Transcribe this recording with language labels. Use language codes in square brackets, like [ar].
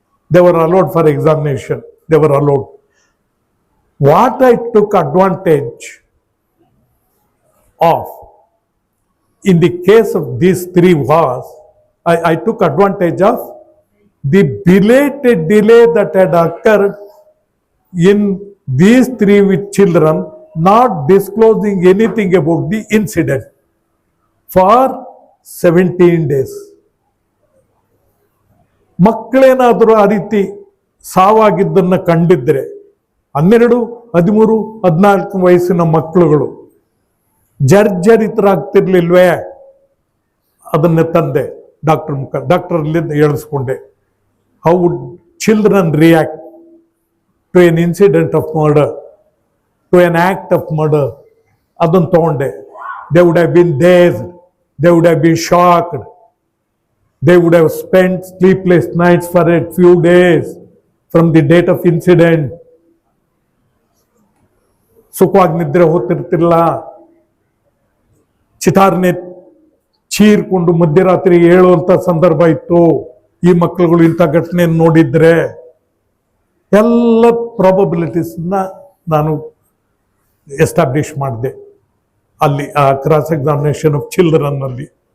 [en] They were allowed for examination. They were allowed. What I took advantage of in the case of these 3 was, I took advantage of the belated delay that had occurred in these 3 with children, not disclosing anything about the incident for 17 days. [kn] ಮಕ್ಕಳೇನಾದರೂ ಆ ರೀತಿ ಸಾವಾಗಿದ್ದನ್ನ ಕಂಡಿದ್ರೆ, 12, 13, 14 ವಯಸ್ಸಿನ ಮಕ್ಕಳುಗಳು ಜರ್ಜರಿತರಾಗ್ತಿರ್ಲಿಲ್ವೇ? ಅದನ್ನೇ ತಂದೆ doctor ಅಲ್ಲಿಂದ ಹೇಳಿಸ್ಕೊಂಡೆ. [en] How would children react to an incident of murder, to an act of murder? [kn] ಅದನ್ನು ತಗೊಂಡೆ. [en] They would have been dazed, they would have been shocked, they would have spent sleepless nights for a few days from the date of incident. [kn] ಸುಖವಾಗಿ ನಿದ್ರೆ ಹೋಗ್ತಿರ್ತಿಲ್ಲ, ಚಿತಾರ್ನೆ ಚೀರ್ಕೊಂಡು ಮಧ್ಯರಾತ್ರಿ ಹೇಳುವಂತ ಸಂದರ್ಭ ಇತ್ತು. ಈ ಮಕ್ಕಳುಗಳು ಇಂಥ ಘಟನೆಯನ್ನು ನೋಡಿದ್ರೆ ಎಲ್ಲ ಪ್ರಾಬಬಿಲಿಟೀಸ್ನ ನಾನು ಎಸ್ಟಾಬ್ಲಿಷ್ ಮಾಡಿದೆ ಅಲ್ಲಿ ಆ [en] cross examination of children [kn] ಅಲ್ಲಿ.